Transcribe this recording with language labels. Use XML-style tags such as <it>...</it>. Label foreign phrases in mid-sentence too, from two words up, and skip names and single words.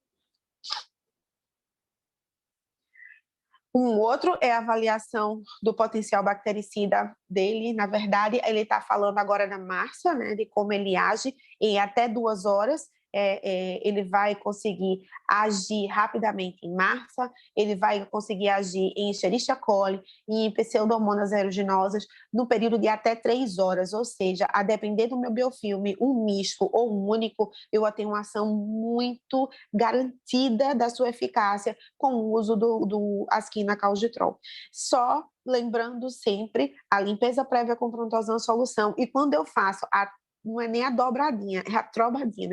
<pt>Um outro é a avaliação do potencial bactericida dele. Na verdade, ele está falando agora da Márcia, né, de como ele age em até 2 horas. Ele vai conseguir agir rapidamente em Marsa, ele vai conseguir agir em Escherichia coli e em Pseudomonas aeruginosa no período de até 3 horas, ou seja, a depender do meu biofilme, um misto ou um único, eu tenho uma ação muito garantida da sua eficácia com o uso do asquinacalditrol. Só lembrando sempre a limpeza prévia com Prontosan solução, e quando eu faço não é nem a dobradinha, é a trobadinha, né?</pt>